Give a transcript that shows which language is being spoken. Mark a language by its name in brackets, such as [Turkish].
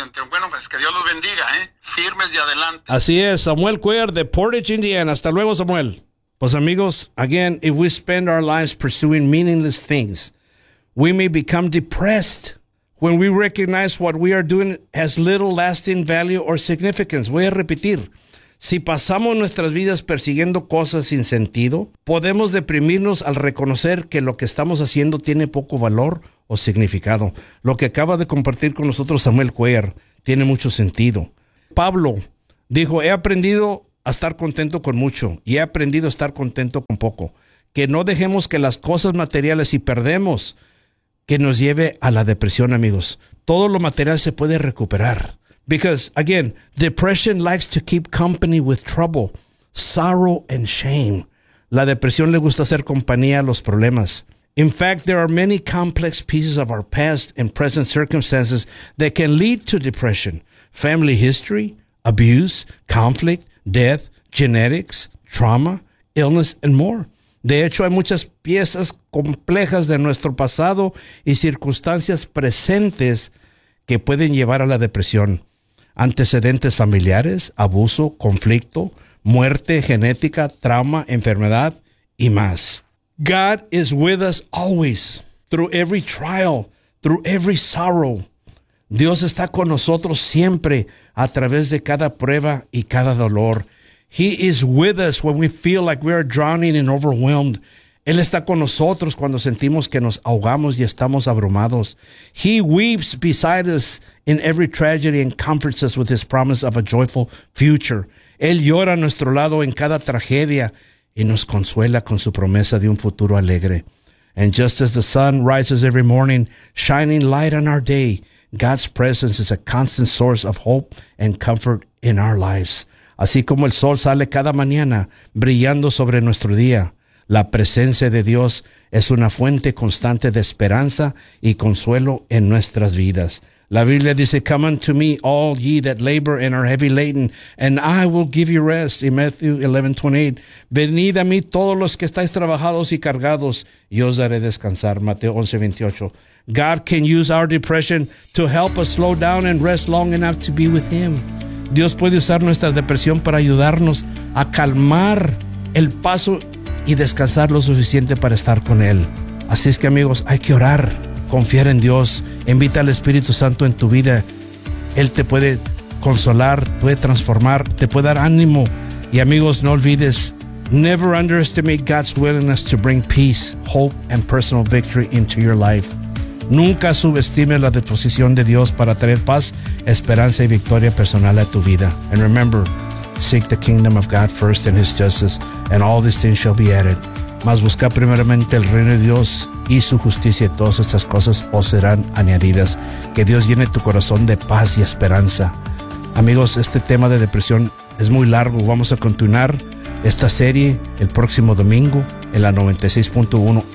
[Spanish] Bueno, pues que Dios los bendiga, firmes y adelante. Así es, Samuel Cuellar de Portage, Indiana. Hasta luego, Samuel. Pues amigos, [English] again, if we spend our lives pursuing meaningless things, we may become depressed when we recognize what we are doing has little lasting value or significance. [Spanish] Voy a repetir. Si pasamos nuestras vidas persiguiendo cosas sin sentido, podemos deprimirnos al reconocer que lo que estamos haciendo tiene poco valor o significado. Lo que acaba de compartir con nosotros Samuel Cuellar tiene mucho sentido. Pablo Dijo, he aprendido a estar contento con mucho y he aprendido a estar contento con poco. Que no dejemos que las cosas materiales, si perdemos, que nos lleve a la depresión, amigos. Todo lo material se puede recuperar. [English] Because, again, depression likes to keep company with trouble, sorrow and shame. [Spanish] La depresión le gusta hacer compañía a los problemas. [English] In fact, there are many complex pieces of our past and present circumstances that can lead to depression. Family history, abuse, conflict, death, genetics, trauma, illness, and more. [Spanish] De hecho, hay muchas piezas complejas de nuestro pasado y circunstancias presentes que pueden llevar a la depresión. Antecedentes familiares, abuso, conflicto, muerte, genética, trauma, enfermedad y más. [English] God is with us always, through every trial, through every sorrow. [Spanish] Dios está con nosotros siempre a través de cada prueba y cada dolor. [English] He is with us when we feel like we are drowning and overwhelmed. [Spanish] Él está con nosotros cuando sentimos que nos ahogamos y estamos abrumados. [English] He weeps beside us in every tragedy and comforts us with his promise of a joyful future. [Spanish] Él llora a nuestro lado en cada tragedia y nos consuela con su promesa de un futuro alegre. [English] And just as the sun rises every morning, shining light on our day, God's presence is a constant source of hope and comfort in our lives. [Spanish] Así como el sol sale cada mañana, brillando sobre nuestro día, la presencia de Dios es una fuente constante de esperanza y consuelo en nuestras vidas. La Biblia dice, [English] come unto me all ye that labor and are heavy laden, and I will give you rest. In Matthew 11:28, [Spanish] venid a mí todos los que estáis trabajados y cargados, y os daré descansar. Mateo 11:28. [English] God can use our depression to help us slow down and rest long enough to be with him. [Spanish] Dios puede usar nuestra depresión para ayudarnos a calmar el paso y descansar lo suficiente para estar con Él. Así es que, amigos, hay que orar, confiar en Dios, invita al Espíritu Santo en tu vida. Él te puede consolar, puede transformar, te puede dar ánimo. Y, amigos, no olvides, [English] never underestimate God's willingness to bring peace, hope, and personal victory into your life. [Spanish] Nunca subestime la disposición de Dios para traer paz, esperanza y victoria personal a tu vida. [English] And remember, seek the kingdom of God first and his justice, and all these things shall be added. [Spanish] Mas busca primeramente el reino de Dios y su justicia, y todas estas cosas os serán añadidas. Que Dios llene tu corazón de paz y esperanza. Amigos, este tema de depresión es muy largo. Vamos a continuar esta serie el próximo domingo en la 96.1.